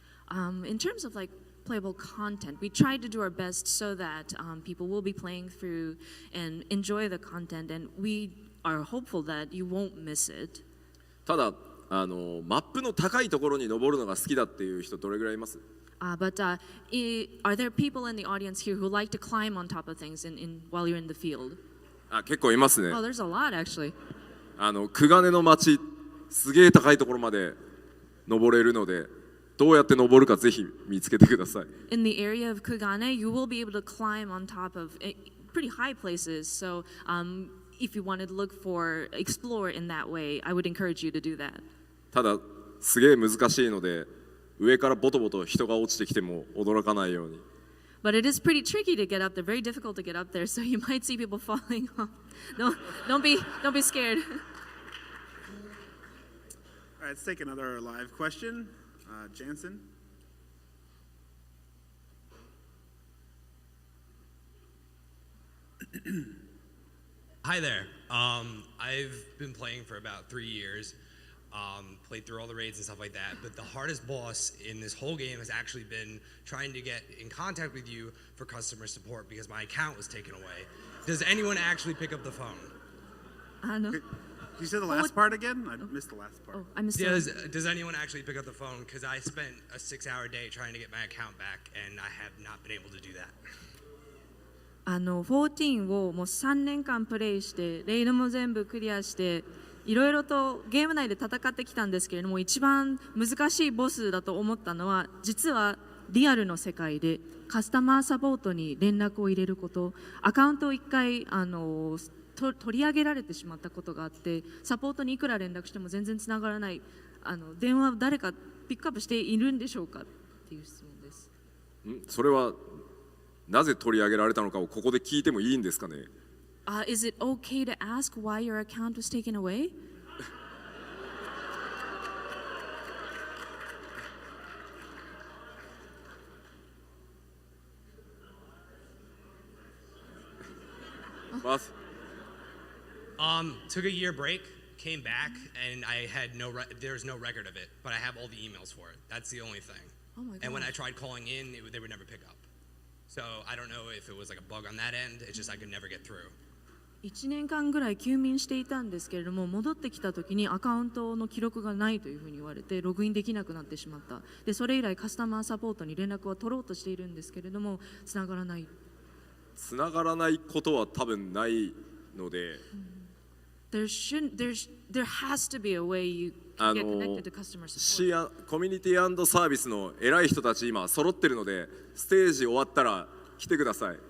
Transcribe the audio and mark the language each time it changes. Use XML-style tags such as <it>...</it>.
<en>In terms of like playable content, we tried to do our best so that people will be playing through and enjoy the content, and we are hopeful that you won't miss it.</en> <ja>ただマップの高いところに登るのが好きだっていう人どれぐらいいます？</ja> <en>But are there people in the audience here who like to climb on top of things while you're in the field?</en> <ja>結構いますね。</ja> <en>Oh, there's a lot actually.</en> <ja>クガネの町すげえ高いところまで登れるので、どうやって登るかぜひ見つけてください。</ja> <en>In the area of Kugane, you will be able to climb on top of pretty high places. So if you wanted to explore in that way, I would encourage you to do that.</en> <ja>ただすげえ難しいので、上からボトボト人が落ちてきても驚かないように。</ja> <en>But it is pretty tricky to get up there, very difficult to get up there. So you might see people falling off. Don't be scared. All right, let's take another live question. Jansen. Hi there. I've been playing for about 3 years. Played through all the raids and stuff like that. But the hardest boss in this whole game has actually been trying to get in contact with you for customer support because my account was taken away. Does anyone actually pick up the phone? No. Can you say the last part again? I missed the last part. Oh, I missed Does anyone actually pick up the phone? Because I spent a 6-hour day trying to get my account back, and I have not been able to do that.</en> <ja>14をもう3年間プレイしてレイドも全部クリアしていろいろとゲーム内で戦ってきたんですけれども、一番難しいボスだと思ったのは実はリアルの世界でカスタマーサポートに連絡を入れること、アカウントを1回取り上げられてしまったことがあって、サポートにいくら連絡しても全然つながらない、電話誰かピックアップしているんでしょうかっていう質問です。それはなぜ取り上げられたのかをここで聞いてもいいんですかね。</ja> <en>Is it okay to ask why your account was taken away? Took a year break, came back, and I had there's no record of it, but I have all the emails for it. That's the only thing. Oh my And when I gosh. tried calling in, they would never pick up. So I don't know if it was like a bug on that end. It's just I could never get through.</en> <ja>1年間ぐらい休眠していたんですけれども、戻ってきた時にアカウントの記録がないというふうに言われてログインできなくなってしまった。でそれ以来カスタマーサポートに連絡を取ろうとしているんですけれども、つながらない。つながらないことは多分ないので、</ja> <en>There has to be a way you can get connected to customer support.</en> <ja>コミュニティ&サービスの偉い人たち今揃ってるので、ステージ終わったら来てください。</ja>